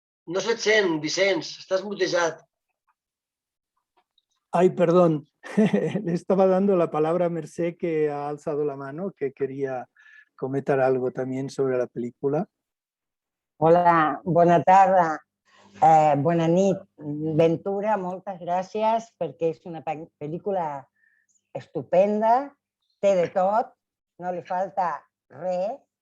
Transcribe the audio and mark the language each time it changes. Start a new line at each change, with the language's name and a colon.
Catalan: No se't sent, Vicenç, estàs mutejat.
Spanish: Ay, perdón, le estaba dando la palabra a Mercè, que ha alzado la mano, que quería comentar algo también sobre la película.
Catalan: Hola, bona tarda, bona nit. Ventura, moltes gràcies perquè és una pel·lícula estupenda, té de tot, no li falta res.